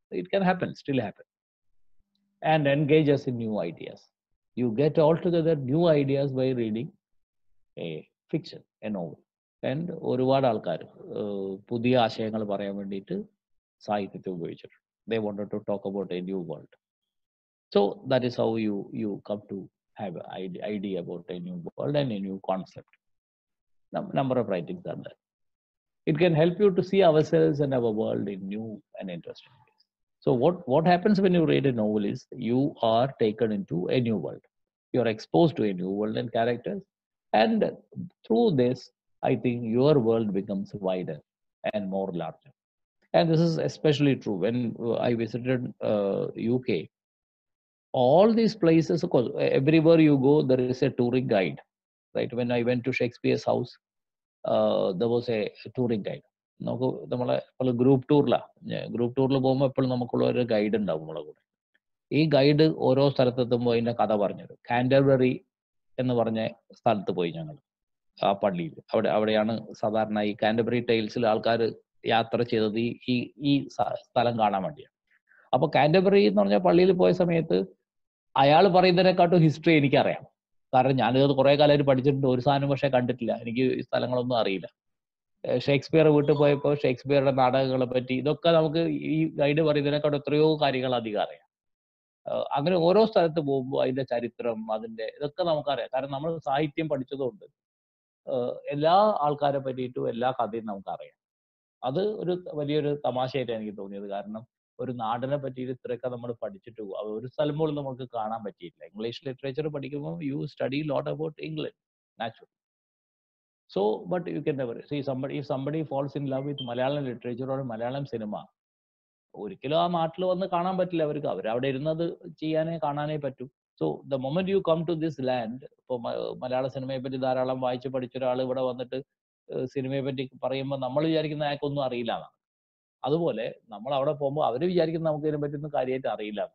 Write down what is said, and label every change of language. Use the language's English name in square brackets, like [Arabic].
[English] It can happen, still happen. And engage us in new ideas. You get altogether new ideas by reading a fiction, a novel. [Malayalam] And ഒരുപാട് ആൾക്കാർ പുതിയ ആശയങ്ങൾ പറയാൻ വേണ്ടിയിട്ട് സാഹിത്യത്തെ ഉപയോഗിച്ചിട്ടുണ്ട്. [English] They wanted to talk about a new world. So that is how you come to have an idea about a new world and a new concept. Number of writings are there. It can help you to see ourselves and our world in new and interesting ways. So what happens when you read a novel is you are taken into a new world. You are exposed to a new world and characters. And through this, I think your world becomes wider and more larger. And this is especially true when I visited UK. All these places, of course, everywhere you go, there is a touring guide, right? When I went to Shakespeare's house, there was a touring guide. [Malayalam] നമുക്ക് നമ്മളെ group ടൂറിൽ പോകുമ്പോൾ എപ്പോഴും നമുക്കുള്ള ഒരു guide ഉണ്ടാവും നമ്മളെ കൂടെ. ഈ ഗൈഡ് ഓരോ സ്ഥലത്തെത്തുമ്പോൾ അതിൻ്റെ കഥ പറഞ്ഞത്. കാൻറ്റർബറി എന്ന് പറഞ്ഞ സ്ഥലത്ത് പോയി ഞങ്ങൾ, ആ പള്ളിയിൽ. അവിടെയാണ് സാധാരണ ഈ കാൻറ്റർബറി ടൈൽസിൽ ആൾക്കാർ യാത്ര ചെയ്തത് ഈ സ്ഥലം കാണാൻ വേണ്ടിയാണ്. അപ്പോൾ കാൻറ്റർബറി എന്ന് പറഞ്ഞ പള്ളിയിൽ പോയ സമയത്ത് അയാൾ പറയുന്നതിനെക്കാട്ടും ഹിസ്റ്ററി എനിക്കറിയാം. കാരണം ഞാനിത് കുറേ കാലമായിട്ട് പഠിച്ചിട്ടുണ്ട്, ഒരു സാധനം പക്ഷേ കണ്ടിട്ടില്ല, എനിക്ക് ഈ സ്ഥലങ്ങളൊന്നും അറിയില്ല. ഷേക്സ്പിയർ വീട്ടിൽ പോയപ്പോൾ ഷേക്സ്പിയറുടെ നാടകങ്ങളെ പറ്റി ഇതൊക്കെ നമുക്ക് ഈ ഗൈഡ് പറയുന്നതിനെക്കാട്ടും എത്രയോ കാര്യങ്ങൾ അധികം അറിയാം. അങ്ങനെ ഓരോ സ്ഥലത്ത് പോകുമ്പോൾ അതിന്റെ ചരിത്രം, അതിന്റെ ഇതൊക്കെ നമുക്കറിയാം. കാരണം നമ്മൾ സാഹിത്യം പഠിച്ചതുകൊണ്ട് എല്ലാ ആൾക്കാരെ പറ്റിയിട്ടും എല്ലാ കഥയും നമുക്കറിയാം. അത് ഒരു വലിയൊരു തമാശയായിട്ട് എനിക്ക് തോന്നിയത്. കാരണം ഒരു നാടിനെ പറ്റിയിട്ട് ഇത്രയൊക്കെ നമ്മൾ പഠിച്ചിട്ട് ഒരു സ്ഥലം പോലും നമുക്ക് കാണാൻ പറ്റിയില്ല. ഇംഗ്ലീഷ് ലിറ്ററേച്ചർ പഠിക്കുമ്പോൾ [English] You study lot about England natural. So, but you can never see somebody, if somebody falls in love with Malayalam literature or Malayalam cinema, [Malayalam] ഒരിക്കലും ആ നാട്ടിൽ വന്ന് കാണാൻ പറ്റില്ല അവർക്ക്. അവരവിടെ ഇരുന്നത് ചെയ്യാനേ കാണാനേ പറ്റൂ. [English] so the moment you come to this land, [Malayalam] ഇപ്പോൾ മലയാള സിനിമയെ പറ്റി ധാരാളം വായിച്ച് പഠിച്ച ഒരാൾ ഇവിടെ വന്നിട്ട് സിനിമയെ പറ്റി പറയുമ്പോൾ നമ്മൾ വിചാരിക്കുന്ന അയാൾക്കൊന്നും അറിയില്ല എന്നാണ്. അതുപോലെ നമ്മൾ അവിടെ പോകുമ്പോൾ അവർ വിചാരിക്കുന്ന നമുക്ക് ഇതിനെ പറ്റിയൊന്നും കാര്യമായിട്ട് അറിയില്ല.